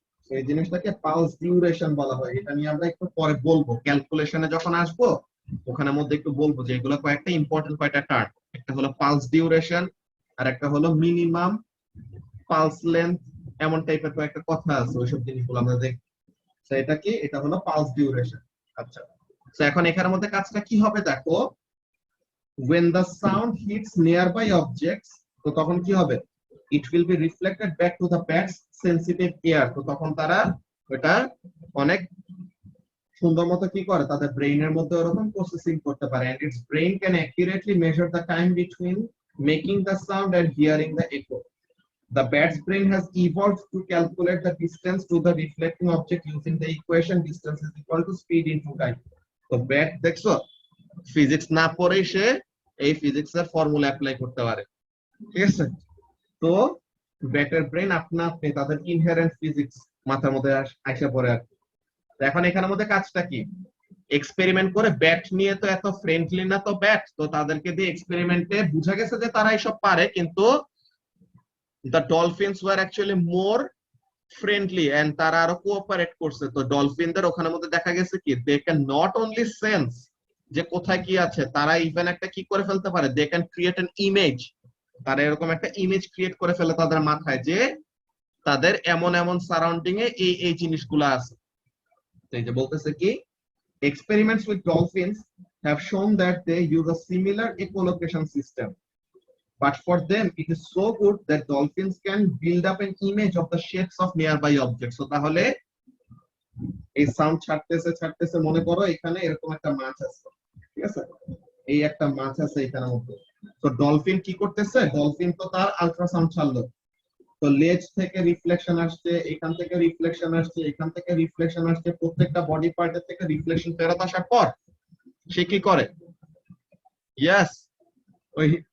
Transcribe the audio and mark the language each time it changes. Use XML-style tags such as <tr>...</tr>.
<bn>এই জিনিসটাকে pulse duration বলা হয়। এটা নিয়ে আমরা একটু পরে বলবো, ক্যালকুলেশনে যখন আসবো ওখানের মধ্যে একটু বলবো যে এগুলো কয়েকটা ইম্পর্টেন্ট কয়েকটা টার্ম। একটা হলো পালস ডিউরেশন, আর একটা হলো মিনিমাম পালস লেন্থ, এমন টাইপের কয়েকটা কথা আছে, ওইসব জিনিসগুলো আমরা দেখব। তো এটা কি, এটা হলো পালস ডিউরেশন। আচ্ছা, তো এখন এখানের মধ্যে কাজটা কি হবে দেখো,</bn> <en>when the sound hits nearby objects,</en> <bn>তো তখন কি হবে,</bn> <en>it will be reflected back to the bat's sensitive ear।</en> <bn>তো তখন তারা এটা অনেক সুন্দর মতো কি করে, তাদের ব্রেইনের মধ্যে ওরকম প্রসেসিং করতে পারে,</bn> <en>and its brain can accurately measure the time between making the sound and hearing the echo. The bat's brain has evolved to calculate the distance to the reflecting object using the equation distance is equal to speed into time।</en> <bn>তো bat দেখছো, physics না পড়েই সে এই physics এর formula apply করতে পারে, ঠিক আছে? তো ব্যাটের ব্রেন আপনা আপনি তাদের ইনহেরেন্ট ফিজিক্স মাথার মধ্যে আসে পড়ে আর কি। এখন এখানের মধ্যে কাজটা কি, এক্সপেরিমেন্ট করে, ব্যাট নিয়ে তো এত ফ্রেন্ডলি না তো ব্যাট, তো তাদেরকে দিয়ে এক্সপেরিমেন্টে বোঝা গেছে যে তারা এসব পারে, কিন্তু</bn> <en>the dolphins were actually more friendly and</en> <bn>তারা আরো কোঅপারেট করছে। তো ডলফিনদের ওখানের মধ্যে দেখা গেছে কি,</bn> <en>they can not only sense</en> <bn>যে কোথায় কি আছে, তারা ইভেন একটা কি করে ফেলতে পারে,</bn> <en>they can create an image।</en> <bn>তারা এরকম একটা ইমেজ ক্রিয়েট করে ফেলে তাদের মাথায় যে তাদের এমন এমন সারাউন্ডিং এ এই এই জিনিসগুলো আছে। তো এই যে বলতেছে কি,</bn> <en>experiments with dolphins have shown that they use a similar echolocation system, but for them it is so good that dolphins can build up an image of the shapes of nearby objects।</en> <bn>so তাহলে এই sound ছাড়তেছে ছাড়তেছে, মনে করো এখানে এরকম একটা মাছ আছে, ঠিক আছে, এই একটা মাছ আছে এখানের মধ্যে। তো ডলফিন কি করতেছে, ডলফিন তো তার আল্ট্রাসাউন্ড ছাড়লো, তো লেজ থেকে রিফ্লেকশন আসছে, এখান থেকে রিফ্লেকশন আসছে, এখান থেকে রিফ্লেকশন আসছে, প্রত্যেকটা বডি পার্টের থেকে রিফ্লেকশন ফেরত আসার পর সে কি করে, ইয়েস, ওই</bn>